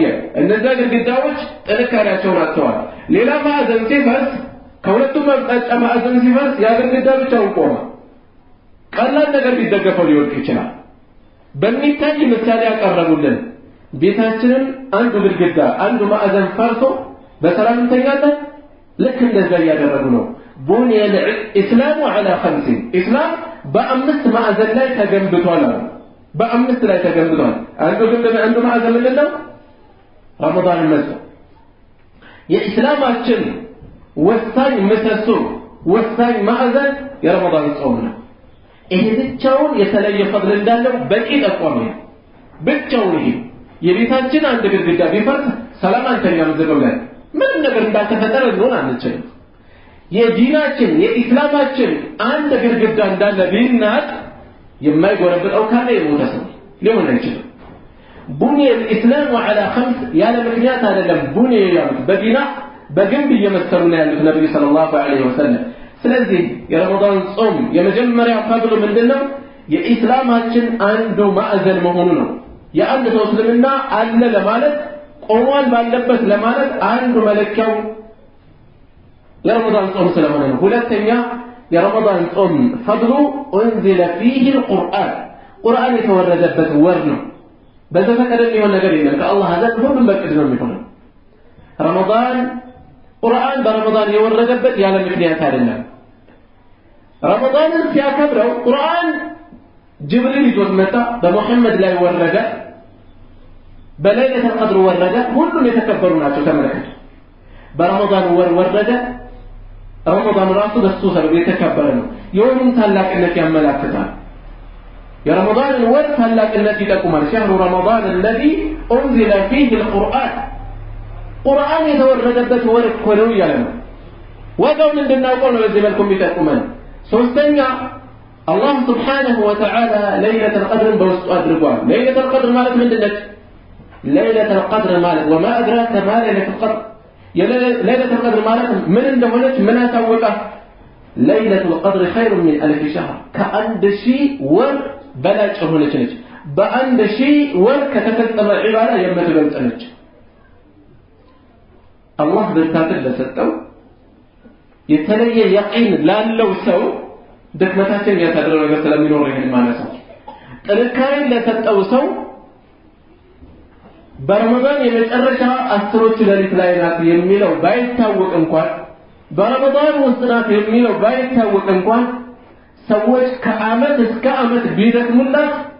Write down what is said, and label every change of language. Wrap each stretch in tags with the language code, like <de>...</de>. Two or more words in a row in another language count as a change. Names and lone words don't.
<am>እነዛ ግድግዳዎች ጥንካሬያቸውን አጥተዋል ሌላ ማዕዘን ሲፈርስ ከሁለቱም አቅጣጫ ማዕዘን ሲፈርስ ያ ግድግዳ ብቻውን ቆመ ቀላል ነገር ሊደገፈው ሊወድቅ ይችላል በሚታይ ምሳሌ ያቀረቡልን ቤታችንን አንዱ ግድግዳ አንዱ ማዕዘን ፈርሶ በሰላም እንተኛለን ልክ እንደዛ ያደረጉ ነው</am> <ar>بني الاسلام على 5 اسلام</ar> <am>በአምስት ማዕዘን ላይ ተገንብቷል በአምስት ላይ ተገንብቷል አንዱ ማዕዘን ምንድነው ረመዳን መስ የእስላማችን ወሳኝ ምሰሶ ወሳኝ ማዕዘን የረመዳን ጾም ነው ይሄ ብቻውን የተለየ ፈድል እንዳለው በቂ ጠቋሚ ብቻውን ይሄ የቤታችን አንድ ግድግዳ ቢፈርስ ሰላም አንተኛም ዝም ብለን ምንም ነገር እንዳልተፈጠረ ልንሆን አንችልም። የዲናችን የኢስላማችን አንድ ግድግዳ እንዳለ ቢናጥ የማይጎረብጠው ካለ የሞተ ሰው ሊሆን አይችልም።</am> <ar>بني الاسلام على خمس</ar> <am>ያለ ምክንያት አይደለም ቡኒ ያሉት በዲና በግንብ እየመሰሉ ነው ያሉት ነብዩ</am> <ar>صلى الله عليه وسلم።</ar> <am>ስለዚህ የረመዳን ጾም የመጀመሪያ ፈድሉ ምንድነው? የኢስላማችን አንዱ ማዕዘን መሆኑ ነው። የአንድ ሰው እስልምና አለ ለማለት ቆሟል ባለበት ለማለት አንዱ መለኪያው የረመዳን ጾም ስለሆነ ነው። ሁለተኛ የረመዳን ጾም ፈድሉ</am> <ar>انزل فيه القرآن</ar> <am>ቁርአን የተወረደበት ወር ነው። በዘፈቀደ የሚሆን ነገር የለም። ከአላህ ዘንድ ሁሉም በቅድ ነው የሚሆነው። ረመዳን ቁርአን በረመዳን የወረደበት ያለ ምክንያት አይደለም። ረመዳንን ሲያከብረው ቁርአን ጅብሪል ይዞት መጣ፣ በሙሐመድ ላይ ወረደ፣ በለይለቱል ቀድር ወረደ። ሁሉም የተከበሩ ናቸው። ተመለከቱ። በረመዳን ወር ወረደ። ረመዳን ራሱ በሱ ሰበብ የተከበረ ነው። የወሩን ታላቅነት ያመላክታል። የረመዳን ወር ታላቅነት ይጠቁማል።</am> <ar>شهر رمضان الذي انزل فيه القرآن</ar> <am>ቁርአን የተወረደበት ወር እኮ ነው ያለ ነው። ወጋውን እንድናውቀው ነው በዚህ መልኩ የሚጠቁመን። ሶስተኛ አላህ</am> <ar>سبحانه وتعالى</ar> <am>ለይለቱል ቀድርን በውስጡ አድርጓል። ለይለቱል ቀድር ማለት ምንድነው? ለይለቱል ቀድር ማለት</am> <ar>وما أدراك ما ليلة القدر ليلة القدر</ar> <am>ማለት ምን እንደሆነች ምን አሳወቀ?</am> <ar>ليلة القدر خير من ألف شهر</ar> <am>ከአንድ ሺህ ወር በላጭ ሆነች ነች። በአንድ ሺህ ወር ከተፈጸመ ዒባዳ የምትበልጥ ነች። አላህ ብርታትን ለሰጠው የተለየ የቂን ላለው ሰው ድክመታችን ያሳደረው ነገር ስለሚኖር ይሄን ማለት ነው። ጥንካሬን ለሰጠው ሰው በረመዳን የመጨረሻ አስሮቹ ሌሊት ላይ ናት የሚለው ባይታወቅ እንኳን በረመዳን ውስጥ ናት የሚለው ባይታወቅ እንኳን ሰዎች ከዓመት እስከ ዓመት ቢደክሙላት</am>